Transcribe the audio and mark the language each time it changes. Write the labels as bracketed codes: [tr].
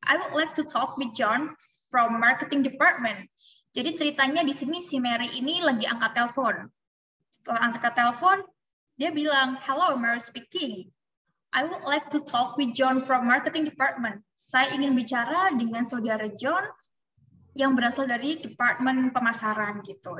[en] I would like to talk with John from marketing department. [id] Jadi ceritanya di sini si Mary ini lagi angkat telepon. Setelah angkat telepon, dia bilang, [en] Hello, Mary speaking. I would like to talk with John from marketing department. [id] Saya ingin bicara dengan saudara John yang berasal dari departemen pemasaran gitu.